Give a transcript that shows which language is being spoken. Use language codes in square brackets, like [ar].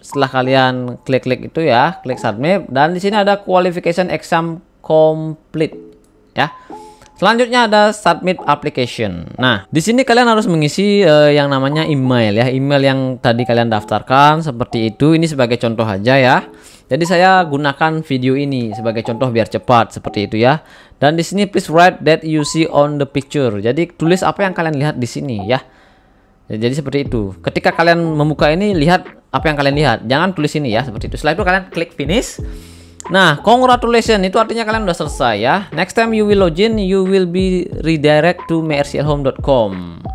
[id] Setelah kalian klik itu ya, klik submit. Dan di sini ada [en] qualification exam complete [id] ya. Selanjutnya ada submit application. Nah, di sini kalian harus mengisi yang namanya email ya, email yang tadi kalian daftarkan seperti itu. Ini sebagai contoh aja ya. Jadi saya gunakan video ini sebagai contoh biar cepat seperti itu ya. Dan di sini [en] please write that you see on the picture. [id] Jadi tulis apa yang kalian lihat di sini ya. Jadi seperti itu. Ketika kalian membuka ini, lihat apa yang kalian lihat. Jangan tulis ini ya, seperti itu. Setelah itu kalian klik finish. Nah, congratulations, itu artinya kalian udah selesai ya. [en] Next time you will login, you will be redirect to myrclhome.com.